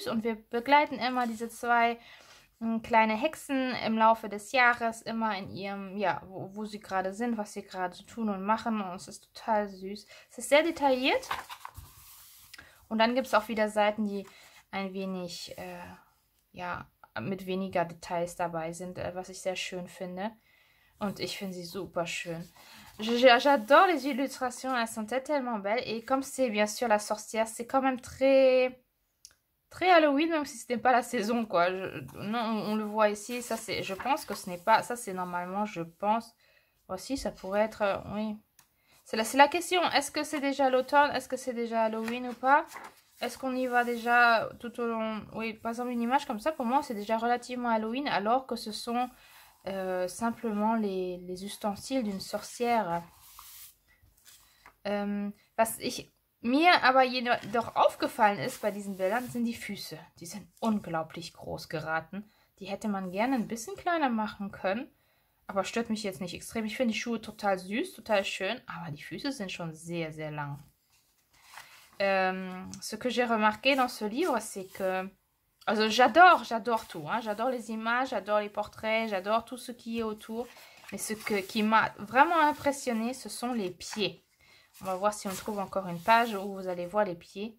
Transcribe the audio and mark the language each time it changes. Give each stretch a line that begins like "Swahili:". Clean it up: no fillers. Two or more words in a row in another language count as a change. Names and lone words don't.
German: Und wir begleiten immer diese zwei kleine Hexen im Laufe des Jahres, immer in ihrem, ja, wo sie gerade sind, was sie gerade tun und machen. Und es ist total süß. Es ist sehr detailliert. Und dann gibt es auch wieder Seiten, die ein wenig, ja, mit weniger Details dabei sind, was ich sehr schön finde. Und ich finde sie super schön.
French: J'adore les illustrations, elles sont tellement belles. Et comme c'est bien sûr la sorcière, c'est quand même très Halloween, même si ce n'est pas la saison, quoi. Non, on le voit ici, ça c'est, je pense que ce n'est pas, ça c'est normalement, je pense, aussi ça pourrait être, oui. C'est la question, est-ce que c'est déjà l'automne, est-ce que c'est déjà Halloween ou pas? Est-ce qu'on y va déjà tout au long? Oui, par exemple une image comme ça, pour moi c'est déjà relativement Halloween, alors que ce sont simplement les ustensiles d'une sorcière.
German: Was mir aber jedoch aufgefallen ist bei diesen Bildern, sind die Füße. Die sind unglaublich groß geraten. Die hätte man gerne ein bisschen kleiner machen können. Aber stört mich jetzt nicht extrem. Ich finde die Schuhe total süß, total schön. Aber die Füße sind schon sehr, sehr lang.
French: Ce que j'ai remarqué dans ce livre, c'est que... Also j'adore tout. Hein. J'adore les images, j'adore les portraits, j'adore tout ce qui est autour. Mais qui m'a vraiment impressionné, ce sont les pieds. On va voir si on trouve encore une page où vous allez voir les pieds.